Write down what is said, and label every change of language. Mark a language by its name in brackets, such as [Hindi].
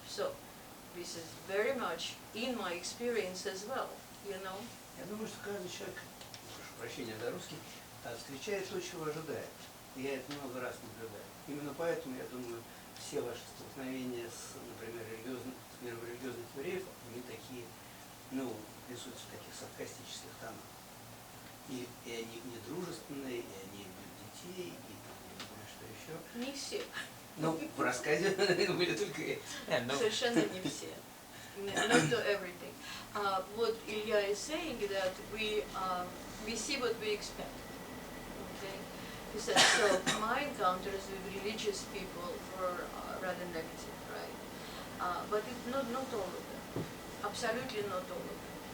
[English] So this is very much in my experience as well, [Russian] Я думаю, что каждый человек, прошу прощения за русский, встречает то, чего ожидает. Я это много раз наблюдаю. Именно поэтому, я думаю, все ваши столкновения с, например, с миром религиозных евреев, они такие, рисуются в таких саркастических тонах. И они не дружественные, и они бьют детей, и не знаю, что еще. Не все. В рассказе были только эти. [English] Yeah, no, [Russian] Совершенно не все. [English] Not to everything. What Ilya is saying that we see what we expect. Okay? He said, so my encounters with religious people were rather negative, right? But not all of them. Absolutely not all of them.